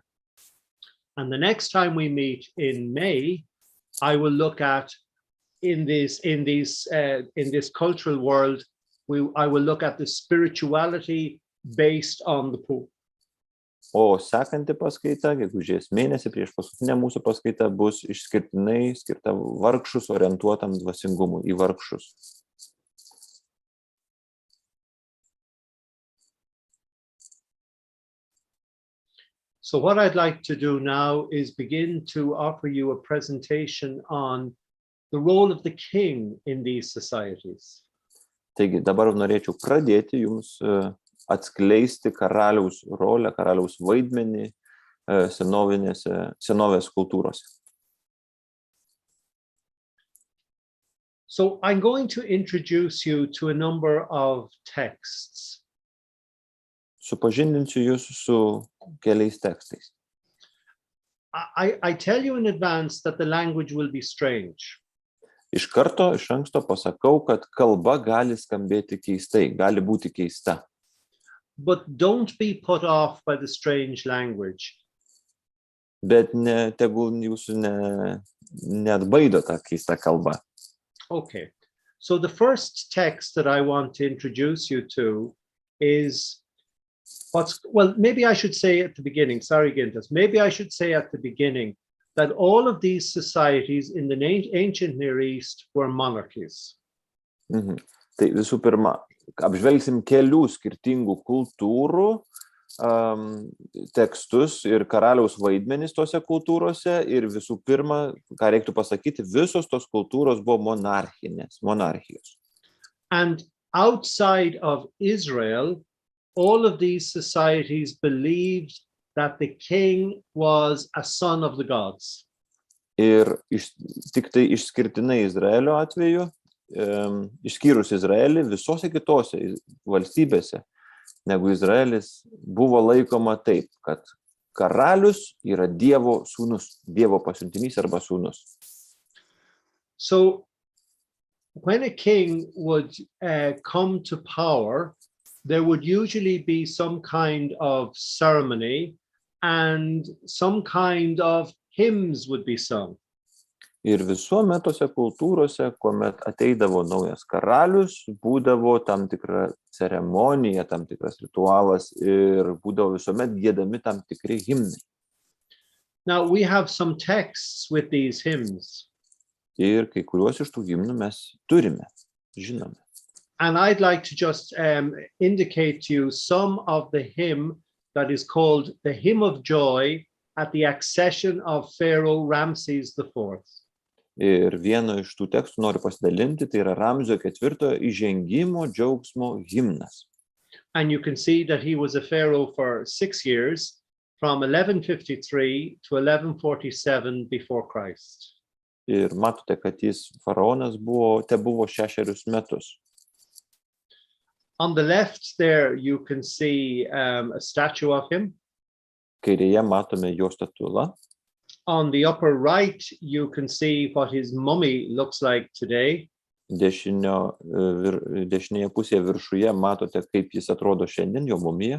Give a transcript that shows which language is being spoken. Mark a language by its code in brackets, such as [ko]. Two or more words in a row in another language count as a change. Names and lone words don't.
[en] And the next time we meet in May, I will look at in this cultural world, I will look at the spirituality based on the poor. [lt] O sekanti paskaita, gegužės mėnesį prieš paskutinę mūsų paskaitą, bus išskirtinai skirta vargšus orientuotam dvasingumui, į vargšus. [en] So what I'd like to do now is begin to offer you a presentation on the role of the king in these societies. [lt] Taigi dabar norėčiau pradėti jums atskleisti karaliaus rolę, karaliaus vaidmenį senovės kultūrose. [en] So I'm going to introduce you to a number of texts. [lt] Supažindinsiu jūs su keliais tekstais. [en] I tell you in advance that the language will be strange. [lt] Iš anksto pasakau, kad kalba gali skambėti keistai, gali būti keista. [en] But don't be put off by the strange language. [lt] Bet tegul jūsų neatbaido ta keista kalba. [en] Okay, so the first text that I want to introduce you to is maybe I should say at the beginning, sorry, Gintas, maybe I should say at the beginning that all of these societies in the ancient Near East were monarchies. [lt] Tai visų pirma, apžvelgsim kelių skirtingų kultūrų tekstus ir karaliaus vaidmenis tose kultūrose ir visų pirma, ką reiktų pasakyti, visos tos kultūros buvo monarchijos. [en] And outside of Israel, all of these societies believed that the king was a son of the gods. [lt] Ir tik tai išskirtinai Izraelio atveju, išskyrus Izraelį, visose kitose valstybėse, negu Izraelis, buvo laikoma taip, kad karalius yra Dievo sūnus, Dievo pasiuntinys arba sūnus. [en] So when a king would come to power, there would usually be some kind of ceremony and some kind of hymns would be sung. [lt] Ir visuomet tose kultūrose, kuomet ateidavo naujas karalius, būdavo tam tikra ceremonija, tam tikras ritualas ir būdavo visuomet giedami tam tikri himnai. [en] Now we have some texts with these hymns. [lt] Ir kai kuriuos iš tų himnų mes turime, žinome. [en] And I'd like to just indicate to you some of the hymn that is called the Hymn of Joy at the Accession of Pharaoh Ramses IV. [lt] Ir vieno iš tų tekstų noriu pasidalinti, tai yra Ramzio IV įžengimo džiaugsmo himnas. [en] And you can see that he was a pharaoh for 6 years, from 1153 to 1147 before Christ. [lt] Ir matote, kad jis faraonas tebuvo 6 metus. [en] On the left there, you can see a statue of him. [lt] Kairėje matome jo statulą. [en] On the upper right, you can see what his mummy looks like today. [lt] Dešinėje pusėje viršuje matote, kaip jis atrodo šiandien, jo mumija.